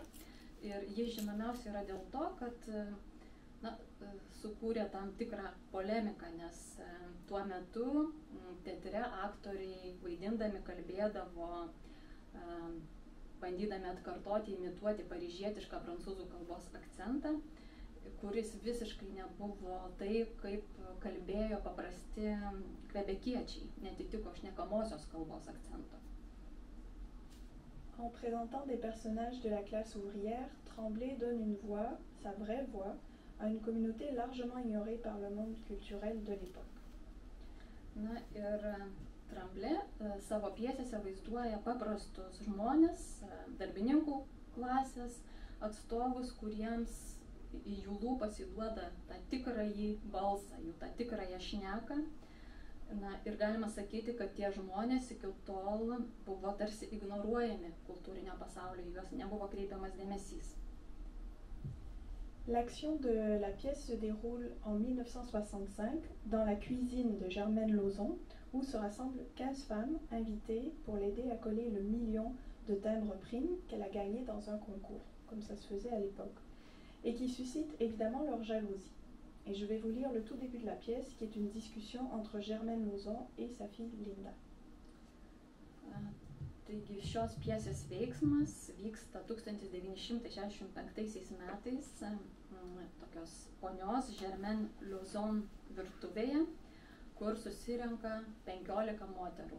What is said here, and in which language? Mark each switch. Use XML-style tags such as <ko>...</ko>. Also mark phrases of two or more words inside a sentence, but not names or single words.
<lt>Ir ji žinomiausia yra dėl to, kad sukūrė tam tikrą polemiką, nes tuo metu teatre aktoriai vaidindami kalbėdavo, bandydami atkartoti, imituoti paryžietišką prancūzų kalbos akcentą, kuris visiškai nebuvo taip, kaip kalbėjo paprasti kvebekiečiai, netitiko šnekamosios kalbos akcento.</lt> <fr>En présentant des personnages de la classe ouvrière, Tremblay donne une voix, sa vraie voix, à une communauté largement ignorée par le monde culturel de l'époque.</fr> <lt>Na ir Tremblay savo pjesėse vaizduoja paprastus žmonės, darbininkų klasės atstovus, kuriems į jų lūpas įduoda tą tikrąjį balsą, jų tą tikrąją šneką. Na ir galima sakyti, kad tie žmonės iki tol buvo tarsi ignoruojami kultūrinio pasaulio, juos nebuvo kreipiamas dėmesys.</lt> <fr>L'action de la pièce se déroule en 1965 dans la cuisine de Germaine Lauzon, où se rassemblent 15 femmes invitées pour l'aider à coller le million de timbres primes qu'elle a gagné dans un concours, comme ça se faisait à l'époque, et qui suscite évidemment leur jalousie. Et je vais vous lire le tout début de la pièce, qui est une discussion entre Germaine Lauzon et sa fille Linda.</fr> <lt>Taigi šios pjesės veiksmas vyksta 1965 metais tokios ponios Germaine Lauzon virtuvėje, kur susirenka 15 moterų.</lt>